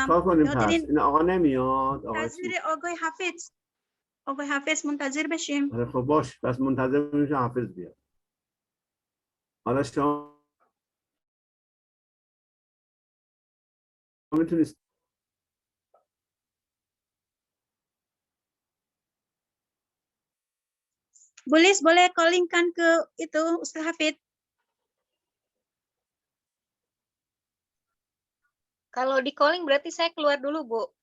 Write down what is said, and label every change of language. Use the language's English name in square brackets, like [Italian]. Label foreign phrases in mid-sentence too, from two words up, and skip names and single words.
[Persian] چیکار کنیم پس؟ این آقا نمیاد. منتظر آقای حافظ منتظر بشیم. آره خب باش، پس منتظر بشیم حافظ بیاد. حالا شما میتونید [Indonesian] Boleh callingkan ke itu Ustaz Hafid. Kalau di calling berarti saya keluar dulu, Bu.